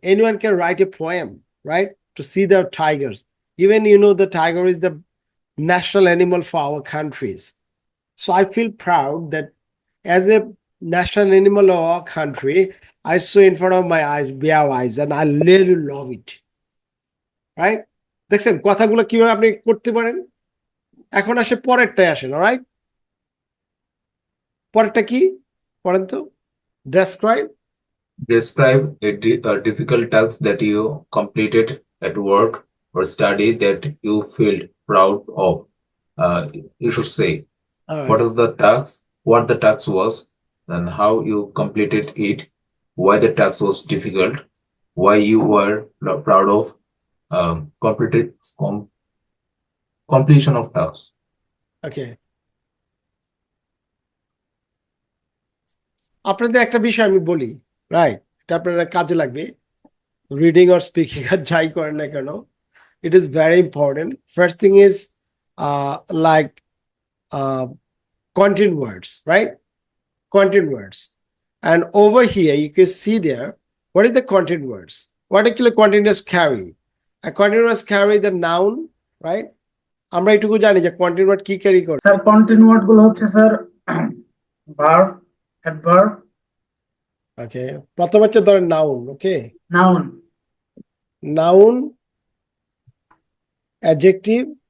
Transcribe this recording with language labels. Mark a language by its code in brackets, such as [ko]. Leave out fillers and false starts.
[en] Anyone can write a poem, right? To see the tigers. Even the tiger is the national animal for our countries. So I feel proud that as a national animal of our country, I saw in front of my eyes, bare eyes, and I really love it. Right? [bn] দেখছেন কথাগুলো কিভাবে আপনি করতে পারেন? এখন আসে পরেরটায় আসেন, alright? পরেরটা কি? পড়েন তো। Describe. [en] Describe a difficult task that you completed at work or study that you feel proud of. You should say what alright. is the task, what the task was, and how you completed it, why the task was difficult, why you were proud of completed completion of tasks. Okay. [bn] আপনাদের একটা বিষয় আমি বলি, right? এটা আপনারা কাজে লাগবে, reading আর speaking আর যাই করেন না কেন। [en] It is very important. First thing is like uh, content words, right? Content words. And over here, you can see there, what is the content words? What actually content words carry? A content words carry the noun, right? [bn] আমরা এটুকু জানি যে content word কি carry করে। Sir continue word গুলো হচ্ছে sir verb, adverb, ওকে, প্রথম হচ্ছে ধরেন নাউন, ওকে? [en] noun, noun, adjective,